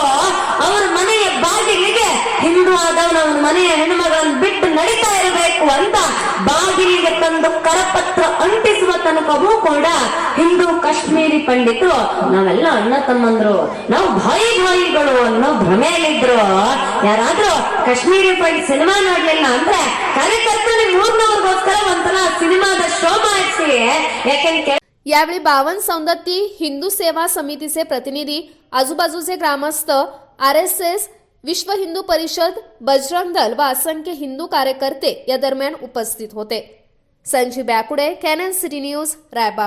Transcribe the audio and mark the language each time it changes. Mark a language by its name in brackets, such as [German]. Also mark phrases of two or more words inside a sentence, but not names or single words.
[Kannada] ಅವರ ಮನೆಯ ಬಾಗಿಲಿಗೆ ಹಿಂದೂ ಆದವನ ಅವನ ಮನೆಯ ಹೆಣ್ಮಗಳನ್ನು ಬಿಟ್ಟು ನಡೀತಾ ಇರಬೇಕು ಅಂತ ಬಾಗಿಲಿಗೆ ತಂದು ಕರಪತ್ರ ಅಂಟಿಸುವ ತನಕವೂ ಕೂಡ ಹಿಂದೂ ಕಾಶ್ಮೀರಿ ಪಂಡಿತರು ನಾವೆಲ್ಲ ಅಣ್ಣ ತಮ್ಮಂದ್ರು, ನಾವು ಭಾಯಿಗಳು ಅನ್ನೋ ಭ್ರಮೆಯಲ್ಲಿದ್ರು. ಯಾರಾದ್ರೂ ಕಾಶ್ಮೀರಿ ಪಂಡಿತ್ ಸಿನಿಮಾ ನೋಡ್ಲಿಲ್ಲ ಅಂದ್ರೆ ಕಾರ್ಯಕರ್ತರು 300 ಒಂಥರ ಸಿನಿಮಾದ ಶೋ ಮಾಡಿಸಿ. ಯಾಕೆಂದ್ರೆ [Marathi] यावेळी 52 सौंदती हिंदू सेवा समितीचे प्रतिनिधी, आजूबाजूचे ग्रामस्थ, RSS, विश्व हिंदू परिषद, बजरंग दल व असंख्य हिंदू कार्यकर्ते या दरम्यान उपस्थित होते. संजय बॅकुडे, केएनएन सिटी न्यूज, रायबाग.